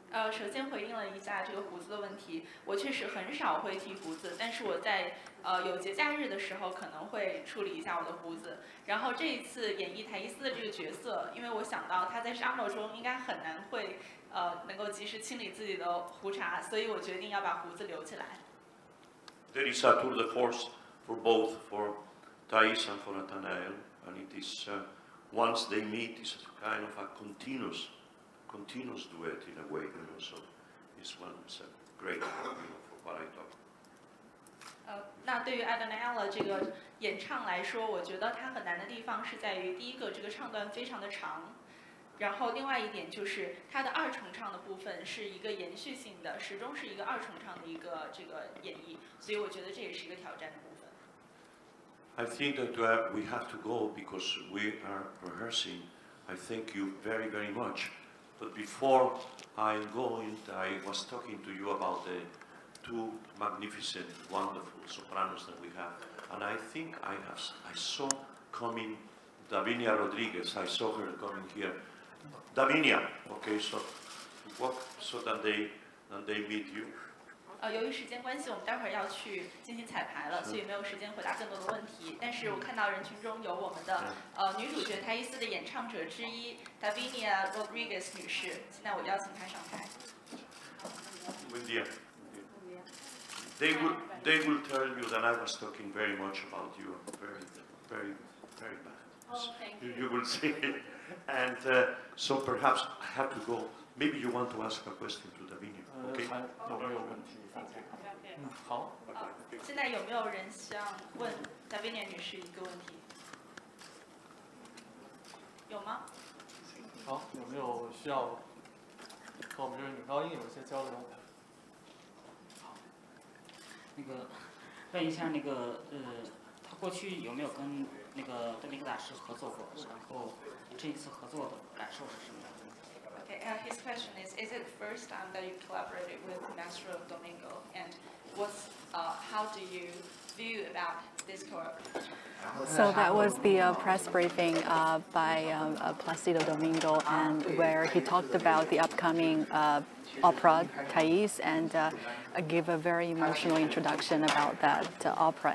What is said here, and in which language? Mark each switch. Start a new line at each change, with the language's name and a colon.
Chinese: 首先回应了一下这个胡子的问题，我确实很少会剃胡子，但是我在有节假日的时候可能会处理一下我的胡子。然后这一次演绎台伊斯的这个角色，因为我想到他在沙漠中应该很难会能够及时清理自己的胡茬，所以我决定要把胡子留起来。
English: There is a tour de force for both, for Thais and for Nathanael, and it is once they meet, it's kind of a continuous duet in a way, you know. So this one is a great, for what I thought.
Chinese: 那对于 Adanaella 这个演唱来说，我觉得它很难的地方是在于，第一个，这个唱段非常的长，然后另外一点就是它的二重唱的部分是一个延续性的，始终是一个二重唱的一个这个演绎，所以我觉得这也是一个挑战的部分。
English: I think that we have to go because we are rehearsing. I thank you very, very much. But before I go, I was talking to you about the two magnificent, wonderful sopranos that we have. And I think I saw coming Davinia Rodriguez. I saw her coming here. Davinia, okay, so walk so that they meet you.
Chinese: 由于时间关系，我们待会儿要去进行彩排了，所以没有时间回答更多的问题。但是我看到人群中有我们的女主角泰伊斯的演唱者之一 Davinia Rodriguez 女士，现在我邀请她上台。
Spanish: Buen día.
English: They will tell you that I was talking very much about you. Very bad. Oh, thank you. You will see. And so perhaps I have to go. Maybe you want to ask a question to Davinia, okay?
Chinese: 有没有问题？好。现在有没有人想问 Davinia 女士一个问题？有吗？好，有没有需要和我们这位女高音有一些交流？那个问一下他过去有没有跟那个多明戈大师合作过？然后这一次合作的感受是什么样的？
English: Okay, his question is it the first time that you collaborated with Maestro Domingo, and how do you view about this collaboration? So that was the press briefing by Plácido Domingo, and where he talked about the upcoming opera Thais, and gave a very emotional introduction about that opera.